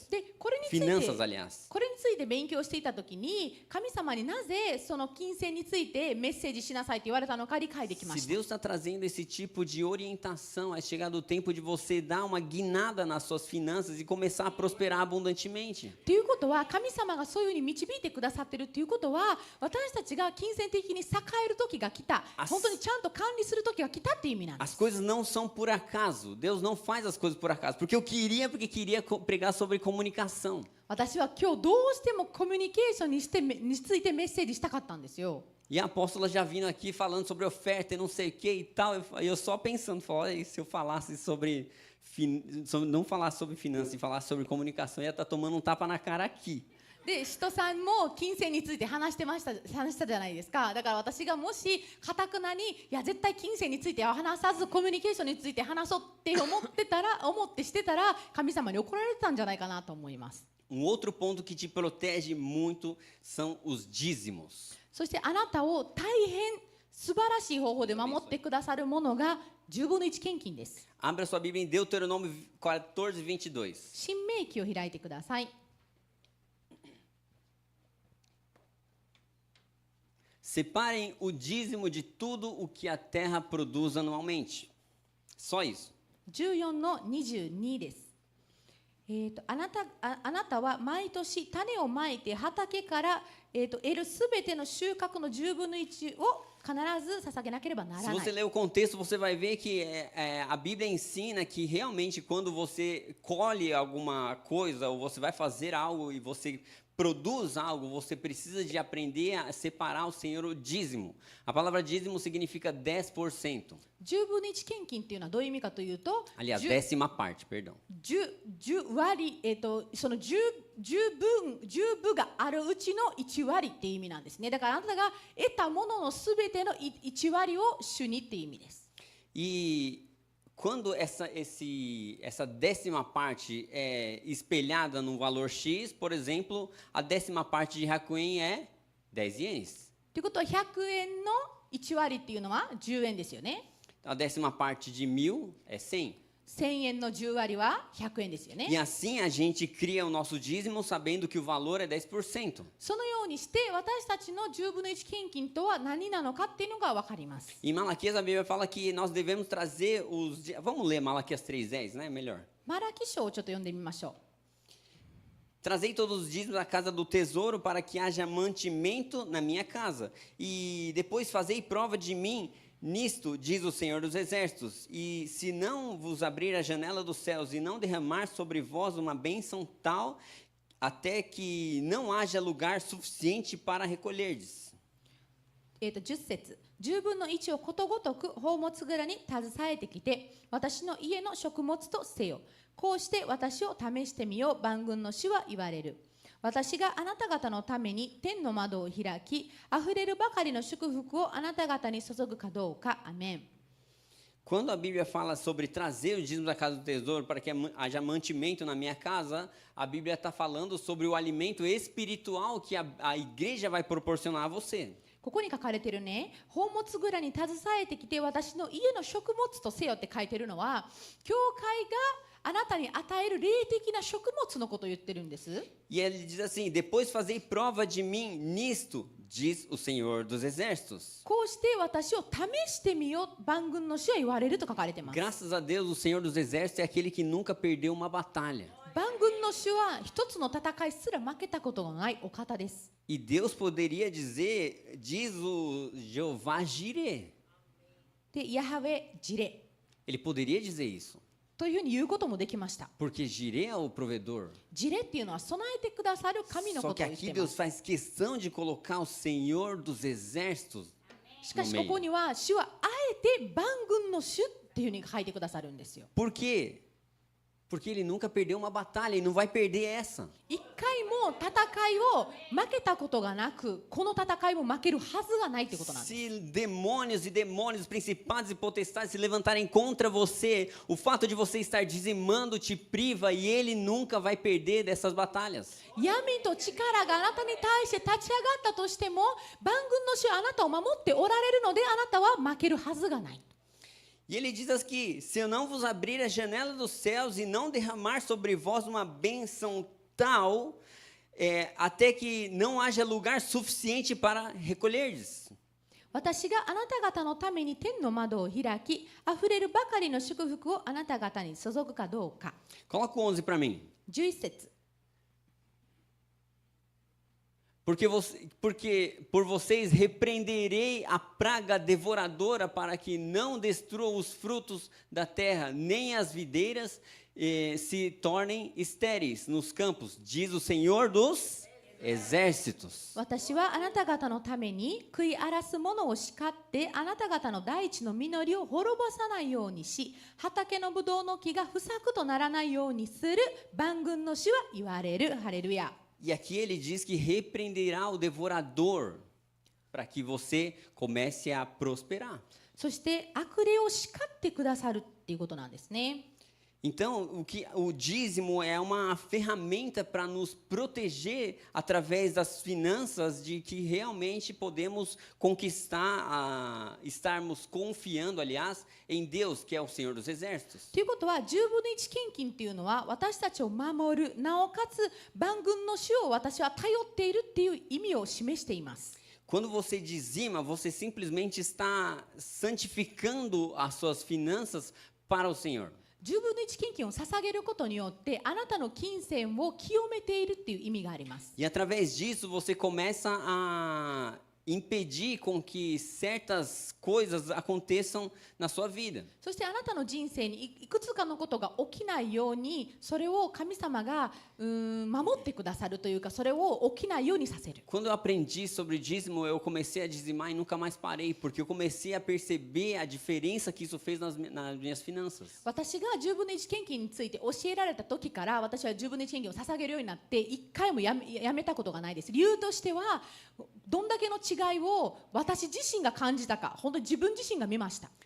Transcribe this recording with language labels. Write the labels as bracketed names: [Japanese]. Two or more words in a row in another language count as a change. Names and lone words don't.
[Japanese] でこれについ [Portuguese] Finanças, [Japanese] て [Portuguese] aliás. [Japanese] これについて勉強していたときに、神様になぜその金銭についてメッセージしなさいと言われたのか理解できま [Portuguese] Se [Japanese] した。 [Portuguese] Deus está trazendo esse tipo de orientação, é chegado o tempo de você dar uma guinada nas suas finanças e começar a prosperar abundantemente. [Japanese] ということは、神様がそういうふうに導いてくださっているということは、私たちが金銭的に栄える時が来た、本当にちゃんと管理する時が来たっていう意味なんで [Portuguese] As [Japanese] す。 [Portuguese] coisas não são por acaso. Deus não faz as coisas por acaso. Porque queria pregar sobre comunicação. [Japanese] 私は今日どうしてもコミュニケーションについてメッセージしたかったんですよ。 [Portuguese] E a apóstola já vindo aqui falando sobre oferta e não sei o que e tal. Eu só pensando, olha, se eu falasse não falasse sobre finanças e falasse sobre comunicação, ia estar tomando um tapa na cara aqui. [Japanese] で、使徒さんも金銭について話したじゃないですか。だから私がもし堅くなに、いや絶対金銭については話さずコミュニケーションについて話そうって思ってしてたら、神様に怒られてたんじゃないかなと思います。 [Portuguese] Outro ponto que te protege muito são os dízimos. [Japanese] そしてあなたを大変素晴らしい方法で守ってくださるものが10分の1献金です。 [Portuguese] Abra sua Bíblia em Deuteronômio 14:22. [Japanese] 新明記を開いてください。 [Portuguese] Separem o dízimo de tudo o que a terra produz anualmente. Só isso. [Japanese] 14 の22です。あなたは毎年種をまいて畑から、得るすべての収穫の10分の1を必ず捧げなければなら [Portuguese] Se [Japanese] ない。 [Portuguese] você ler o contexto, você vai ver que a Bíblia ensina que realmente quando você colhe alguma coisa ou você vai fazer algo e você produz algo, você precisa de aprender a separar o Senhor o dízimo. A palavra dízimo significa 10%. [Japanese] 10 分の1献金っていうのはどういう意味かというと、 [Portuguese] Aliás, 10 décima parte, perdão. [Japanese] 割、その10分があるうちの1割っていう意味なんですね。だからあなたが得たもののすべての1割を主にっていう意味です。 [Portuguese] E quando essa décima parte é espelhada no valor X, por exemplo, a décima parte de Hakuen é 10 ienes. [Japanese] ということは100円の1割っていうのは10円ですよね。 [Portuguese] A décima parte de 1000 é 100. [Japanese] 1000 円の10割は100円ですよ [Portuguese] E [Japanese] ね。 [Portuguese] assim a gente cria o nosso dízimo sabendo que o valor é 10%. [Japanese] そのようにして私たちの10分の1献金とは何なのかっていうのが分かります。 [Portuguese] Em Malaquias a Bíblia fala que nós devemos trazer os... Vamos ler Malaquias 3:10, né? Melhor. [Japanese] マラキ書をちょっと読んでみましょう。 [Portuguese] Trazei todos os dízimos à casa do tesouro para que haja mantimento na minha casa. E depois fazei prova de mim nisto, diz o Senhor dos Exércitos. E se não vos abrir a janela dos céus e não derramar sobre vós uma bênção tal, até que não haja lugar suficiente para recolherdes. [Japanese] 10 節10分の1をことごとく宝物蔵に携えてきて私の家の食物とせよ。こうして私を試してみよう万軍の主は言われる。私があなた方のために天の窓を開きあふれるばかりの祝福をあなた方に注ぐかどうか。アメン。 [Portuguese] Quando a Bíblia fala sobre trazer o dízimo da casa do tesouro para que haja mantimento na minha casa, a Bíblia está falando sobre o alimento espiritual que a igreja vai proporcionar a você. [Japanese] ここに書かれてるね、宝物蔵に携えてきて私の家の食物とせよって書いてるのは、教会があなたに与える霊的な食物のことを言ってるんです。 [Portuguese] E ele diz assim: depois fazei prova de mim nisto, diz o Senhor dos Exércitos. [Japanese] こうして私を試してみよう万軍の主は言われると書かれてます。 [Portuguese] Graças a Deus, o Senhor dos Exércitos é aquele que nunca perdeu uma batalha. [Japanese] 万軍の主は一つの戦いすら負けたことのないお方です。 [Portuguese] E Deus poderia dizer, diz o Jeová Jireh. [Japanese] で、ヤハウェジレ [Portuguese] Ele poderia dizer isso. [Japanese] というふうに言うこともできました。 [Portuguese] Porque Jireh é o provedor. [Japanese] ジレっていうのは備えてくださる神の [Portuguese] Só [Japanese] こ [Portuguese] que [Japanese] とを言っ [Portuguese] aqui [Japanese] ていま [Portuguese] Deus [Japanese] す。 [Portuguese] faz questão de colocar o Senhor dos Exércitos [Japanese] しか [Portuguese] no [Japanese] しここ [Portuguese] meio. [Japanese] には主はあえて万軍の主っていうふうに書いてくださるんですよ。 [Portuguese] Por quê? Porque ele nunca perdeu uma batalha e não vai perder essa. [Japanese] 一回も戦いを負けたことがなく、この戦いも負けるはずがないってことなんです。 [Portuguese] Se demônios, principados e potestades se levantarem contra você, o fato de você estar dizimando te priva e ele nunca vai perder dessas batalhas. [Japanese] 闇と力があなたに対して立ち上がったとしても、万軍の主はあなたを守っておられるので、あなたは負けるはずがない。 [Portuguese] E ele diz aqui: se eu não vos abrir a janela dos céus e não derramar sobre vós uma bênção tal, até que não haja lugar suficiente para recolherdes. [Japanese] 私があなた方のために天の窓を開き、あふれるばかりの祝福をあなた方に注ぐかどうか。 [Portuguese] Coloca o 11 para mim. [Japanese] 11節 [Portuguese] Porque por vocês repreenderei a praga devoradora para que não destrua os frutos da terra, nem as videiras se tornem estéreis nos campos, diz o Senhor dos Exércitos. [Japanese] 私はあなた方のために食い荒らす者を叱ってあなた方の大地の実りを滅ぼさないようにし畑のぶどうの木が不作とならないようにする万軍の主は言われる。ハレルヤ。 [Portuguese] E aqui ele diz que repreenderá o devorador para que você comece a prosperar. [Japanese] そして悪霊を叱ってくださるっていうことなんですね。 [Portuguese] Então, o dízimo é uma ferramenta para nos proteger através das finanças de que realmente podemos conquistar, estarmos confiando, aliás, em Deus, que é o Senhor dos Exércitos. [Japanese] ということは10分の1献金っていうのは私たちを守る、なおかつ万軍の主を私は頼っているっていう意味を示しています。 [Portuguese] Quando você dizima, você simplesmente está santificando as suas finanças para o Senhor. [Japanese] 10 分の1献金を捧げることによってあなたの金銭を清めているっていう意味があります。 [Portuguese] E através disso você começa a impedir com que certas coisas aconteçam na sua vida. [Japanese] そしてあなたの人生にいくつかのことが起きないように、それを神様が守ってくださるというか、それを起きないようにさせる。 [Portuguese] Quando eu aprendi sobre dízimo, eu comecei a dizimar e nunca mais parei, porque eu comecei a perceber a diferença que isso fez nas minhas finanças. [Japanese] 私が10分の1献金について教えられた時から、私は10分の1献金を捧げるようになって1回もやめたことがないです。理由としては、どんだけの違いを私自身が感じたか、本当に自分自身が見ました。